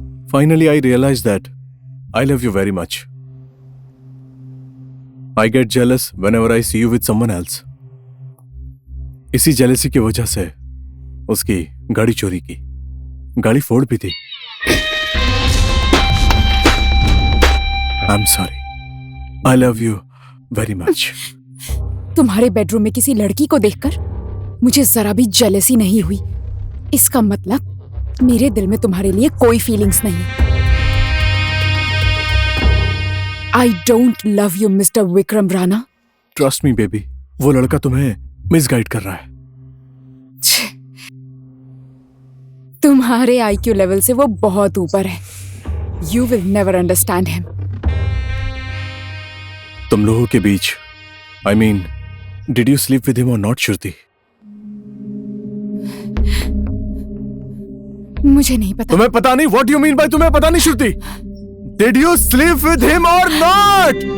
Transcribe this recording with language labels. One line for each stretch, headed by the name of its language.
English: Finally, I realized that I love you very much. I get jealous whenever I see you with someone else.
Hindi: इसी jealousy की वजह से उसकी गाड़ी चोरी की, गाड़ी फोड़ भी थी।
English: I'm sorry. I love you very much.
Hindi: तुम्हारे बेडरूम में किसी लड़की को देखकर मुझे जरा भी जेलसी नहीं हुई। इसका मतलब मेरे दिल में तुम्हारे लिए कोई फीलिंग्स नहीं।
English: I don't love you, Mr. Vikram Rana. Trust me, baby.
Hindi: वो लड़का तुम्हें मिसगाइड कर रहा है। तुम्हारे IQ लेवल से वो बहुत ऊपर है।
English: You will never understand him.
Hindi: तुम लोगों के बीच,
English: I mean, did you sleep with him or not, Shruti?
Hindi: मुझे नहीं पता। तुम्हें पता नहीं?
English: What do you mean by
Hindi: तुम्हें पता नहीं,
English: Shruti? Did you sleep with him or not?